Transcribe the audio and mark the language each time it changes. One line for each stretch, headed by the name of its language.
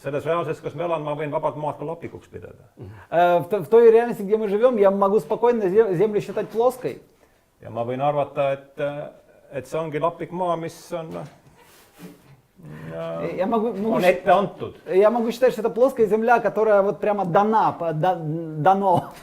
Estonian: Selles reaalsuses, kus me elan, ma võin vabalt maad ka lapikuks pidada.
Russian: В той реальности, где мы живем, я могу спокойно Землю считать плоской.
Estonian: Ja ma võin arvata, et see ongi lapik maa, mis on ette antud.
Russian: Я могу считать, что это плоская Земля, которая вот прямо дано.